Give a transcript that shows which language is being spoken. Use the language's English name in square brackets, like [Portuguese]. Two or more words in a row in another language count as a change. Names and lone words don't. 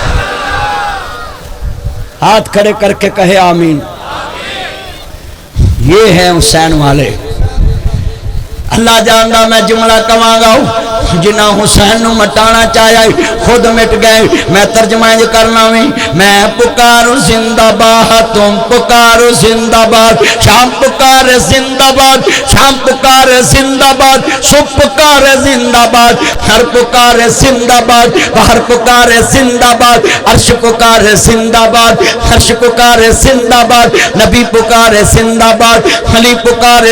[Urdu] ہاتھ کھڑے کر کے کہے آمین یہ ہے حسین والے [Punjabi] اللہ جاندا میں جملہ کہاں گا جنہ حسین نو مٹانا چاہیا [Urdu] خود مٹ گئے میں ترجمہ کرنا میں پکاروں زندہ باد تم پکارو زندہ باد شام پکارے زندہ باد شام پکارے زندہ باد صبح پکارے زندہ باد ہر پکارے زندہ باد باہر پکارے زندہ باد عرش پکارے زندہ باد عرش پکارے زندہ باد نبی پکارے زندہ باد علی پکارے